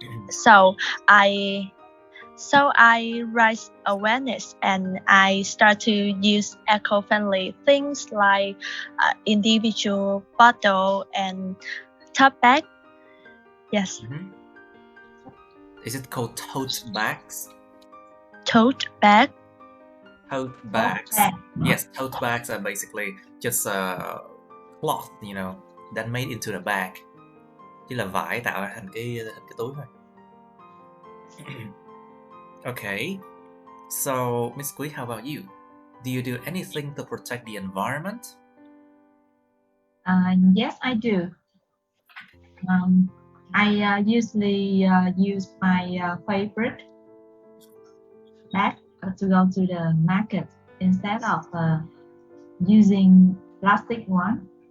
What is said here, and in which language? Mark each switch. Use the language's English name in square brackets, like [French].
[English] So I raise awareness and I start to use eco-friendly things like individual bottle and tote bag. Yes. Mm-hmm. Is it called tote bags? Tote bag. Tote bags. Yes, tote bags are basically just cloth, you know, that made into the bag. [Vietnamese] Chỉ là vải tạo thành cái túi thôi. [English] Okay, so Miss Quý, how about you? Do you do anything to protect the environment? Yes, I do. I usually use my favorite bag to go to the market instead of using plastic one.